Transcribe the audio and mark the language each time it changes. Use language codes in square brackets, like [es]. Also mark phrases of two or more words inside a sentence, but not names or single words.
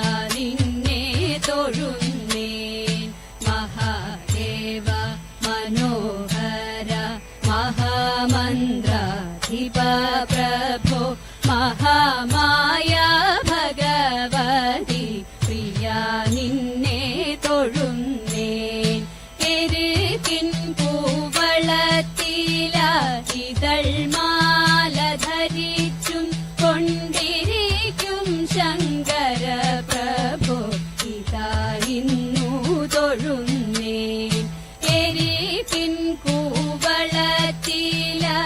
[ml] നിന്നെ തൊഴുന്നേൻ [sa] महादेव मनोहर महामन्त्राधिप प्रभो महामाया भगवति प्रिया [ml] നിന്നെ തൊഴുന്നേൻ എരുകിൻ പൂവളത്തില ഇതൾമാല ധരിച്ചും കൊണ്ടിരിക്കും ശങ്കര പ്രഭോ ഇതാ ഇന്നു തൊഴുന്നേൻ എരുകിൻ പൂവളത്തില